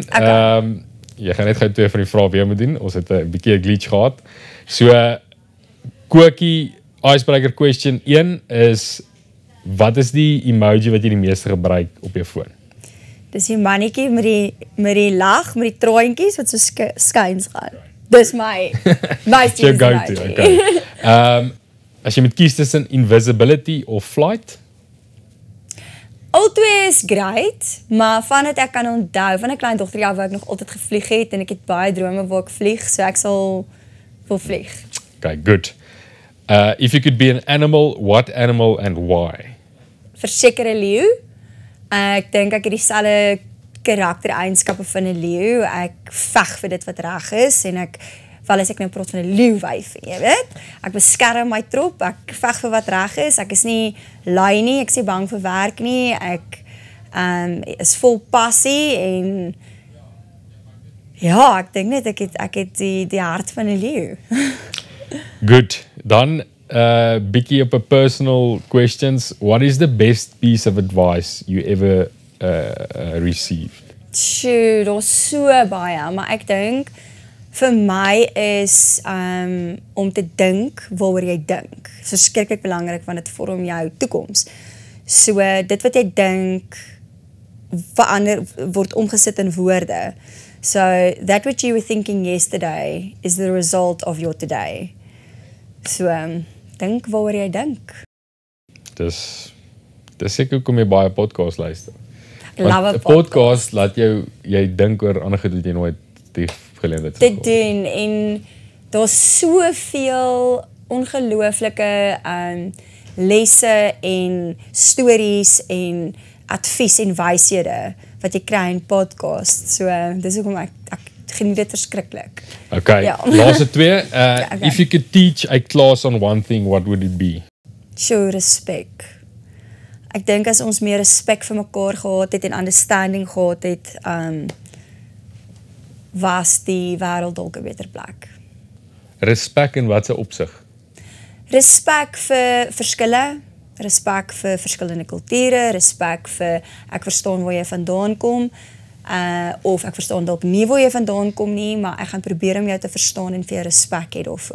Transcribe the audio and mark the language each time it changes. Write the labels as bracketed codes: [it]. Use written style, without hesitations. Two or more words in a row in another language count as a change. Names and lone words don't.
[af] Jy gaan net gou 2 van die vrae weer moet doen. Ons het 'n bietjie 'n glitch gehad. So Kokie [en] icebreaker question [af] 1 is, wat is die emoji wat jy die meeste gebruik op jou foon? Dis die mannetjie met die lag, met die traantjies wat so skuins gaan. Dis my go-to, okay. As jy moet kies tussen invisibility of flight? Albei is great, maar vandat ek kan onthou, van 'n klein dogter waar ek nog altyd gevlieg het, en ek het baie drome waar ek vlieg, so ek sal wil vlieg. [en] Okay, good. If you could be an animal, what animal and why? [af] Verseker 'n leeu. Ek dink ek het dieselfde karaktereienskappe van 'n leeu. Ek veg vir dit wat reg is, en wel as ek nou praat van 'n leeuwyf, jy weet. Ek beskerm my trop, ek veg vir wat reg is. Ek is nie lui nie, ek is nie bang vir werk nie. Ek is vol passie en ja, ek dink net ek het die hart van 'n leeu. Good. Dan bietjie op 'n [en] personal questions. What is the best piece of advice you ever received? [af] Sjoe, daar's so baie, maar ek dink vir my is om te dink waaroor jy dink. So verskriklik belangrik, want dit vorm jou toekoms. So dit wat jy dink verander word omgesit in woorde. [en] So that what you were thinking yesterday is the result of your today. [af] So dink waaroor jy dink. Dis seker hoekom jy baie podcast luister. love 'n 'n podcast laat jy dink oor ander goed wat jy nooit die geleentheid te doen en daar's soveel ongelooflike lesse en stories en advies en wyshede wat jy kry in podcast. So dis hoekom ek geniet dit verskriklik. Okay, Ja. laaste twee. okay. [en] If you could teach a class on one thing, what would it be? [af] Show respek. Ek dink as ons meer respek vir mekaar gehad het en understanding gehad het, was die wêreld dalk 'n beter plek. Respek in watter opsig? Respek vir verskille, respek vir verskillende kulture, respek vir ek verstaan waar jy vandaan kom, of ek verstaan dalk nie waar jy vandaan kom nie, maar ek gaan probeer om jou te verstaan en vir jou respek hê daarvoor.